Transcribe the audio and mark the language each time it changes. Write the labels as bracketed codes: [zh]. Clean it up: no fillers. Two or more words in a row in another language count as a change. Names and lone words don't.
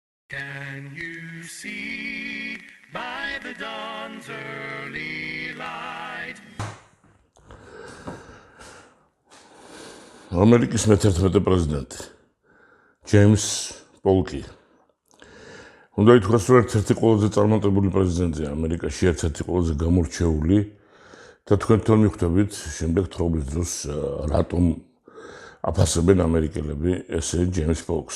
[en] Can you see by the dawn's early light? [ka] ამერიკის მე-11 პრეზიდენტი ჯეიმს პოლკი. უნდა ითქვას, რომ ერთ-ერთი ყველაზე წარმატებული პრეზიდენტია ამერიკაში, ერთ-ერთი ყველაზე გამორჩეული და თქვენ თვითონ მიხვდებით შემდეგ თხრობის დროს რატომ აფასებენ ამერიკელები ესე ჯეიმს პოლკს.